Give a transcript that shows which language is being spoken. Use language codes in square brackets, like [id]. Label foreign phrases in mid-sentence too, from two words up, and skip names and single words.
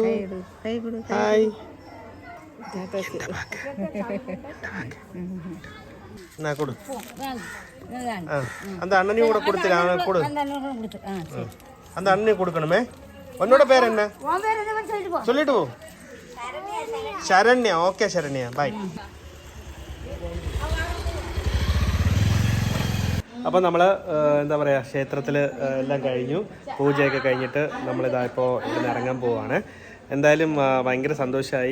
[ta] ஹாய். நான் கொடு. அந்த அண்ணனையும் கூட கொடுத்துரு. அவனை கொடு. அந்த அண்ணனையும் கொடுக்கணுமே. உன்னோட பேர் என்ன? சொல்லிட்டு போ. [ml] ശരണ്യ. ഓക്കെ ശരണ്യ, ബൈ. അപ്പോൾ നമ്മൾ എന്താ പറയുക, ക്ഷേത്രത്തിൽ എല്ലാം കഴിഞ്ഞു. പൂജയൊക്കെ കഴിഞ്ഞിട്ട് നമ്മളിതാ ഇപ്പോൾ ഇവിടെ നിന്ന് ഇറങ്ങാൻ പോവുകയാണ്. എന്തായാലും ഭയങ്കര സന്തോഷമായി.